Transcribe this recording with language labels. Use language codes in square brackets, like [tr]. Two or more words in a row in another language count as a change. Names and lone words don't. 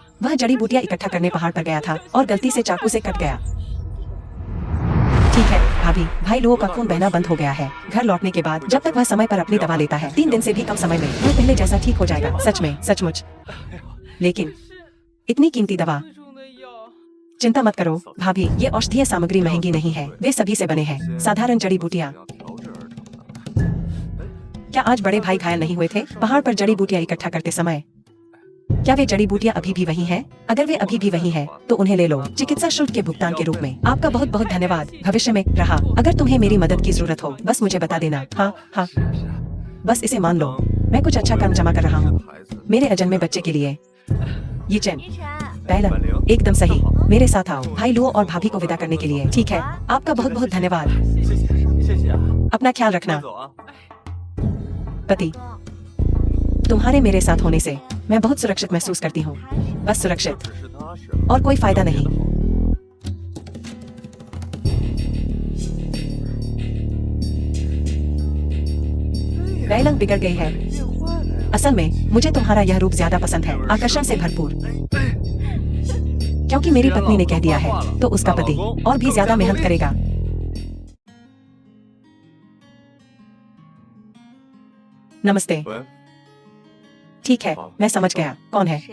[hi] वह जड़ी बूटियां इकट्ठा करने पहाड़ पर गया था और गलती से चाकू से कट गया। ठीक है भाभी, भाई लुओ का खून बहना बंद हो गया है। घर लौटने के बाद जब तक वह समय पर अपनी दवा लेता है, 3 दिन से भी कम समय में वह पहले जैसा ठीक हो जाएगा। सच में, सचमुच। लेकिन इतनी कीमती दवा, [zh] 贵重的药， [hi] चिंता मत करो भाभी, ये औषधीय सामग्री महंगी नहीं है। वे सभी से बने हैं, साधारण जड़ी बूटियां। [zh] 要调制而成的。 [hi] क्या आज बड़े भाई घायल नहीं हुए थे पहाड़ पर जड़ी बूटियां इकट्ठा करते समय? क्या वे जड़ी बूटियां अभी भी वही हैं? अगर वे अभी भी वही हैं, तो उन्हें ले लो, चिकित्सा शुल्क के भुगतान के रूप में। आपका बहुत बहुत धन्यवाद। भविष्य में रहा, अगर तुम्हें मेरी मदद की जरूरत हो, बस मुझे बता देना। हाँ हाँ, बस इसे मान लो। मैं कुछ अच्छा कर्म जमा कर रहा हूँ [zh] 孩子， [hi] मेरे अजन्मे बच्चे के लिए। ये चैन, [zh] 依晨， [hi] पहला, एकदम सही। मेरे साथ आओ भाई लुओ और भाभी को विदा करने के लिए। ठीक है, आपका बहुत बहुत धन्यवाद। [zh] 谢谢谢谢啊， [hi] अपना ख्याल रखना। [zh] 走啊。 [hi] पति, तुम्हारे मेरे साथ होने से मैं बहुत सुरक्षित महसूस करती हूँ। बस सुरक्षित, [zh] 只是他是 [hi] और कोई फायदा नहीं। डायलंग बिगड़ गई है। [zh] 变坏了呀。 [hi] असल में मुझे तुम्हारा यह रूप ज्यादा पसंद है, आकर्षण से भरपूर। क्योंकि मेरी पत्नी ने कह दिया है, तो उसका पति और भी ज्यादा मेहनत करेगा। नमस्ते। [zh] 喂， [hi] ठीक है, मैं समझ गया। कौन है?